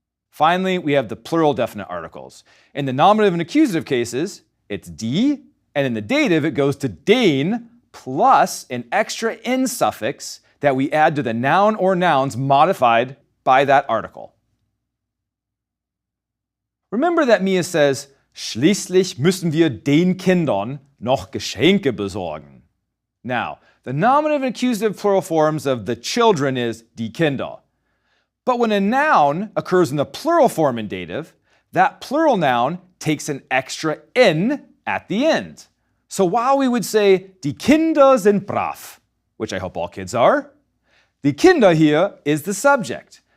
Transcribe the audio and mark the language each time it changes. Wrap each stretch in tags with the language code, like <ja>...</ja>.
<en>Finally, we have the plural definite articles. In the nominative and accusative cases, it's die, and in the dative, it goes to den plus an extra in suffix that we add to the noun or nouns modified by that article. Remember that Mia says,</en> <de>schließlich müssen wir den Kindern noch Geschenke besorgen.</de> <en>Now, the nominative and accusative plural forms of the children is die Kinder. But when a noun occurs in the plural form in dative, that plural noun takes an extra in at the end. So while we would say,</en> <de>die Kinder sind brav,</de> <en>which I hope all kids are, die Kinder here is the subject.</en>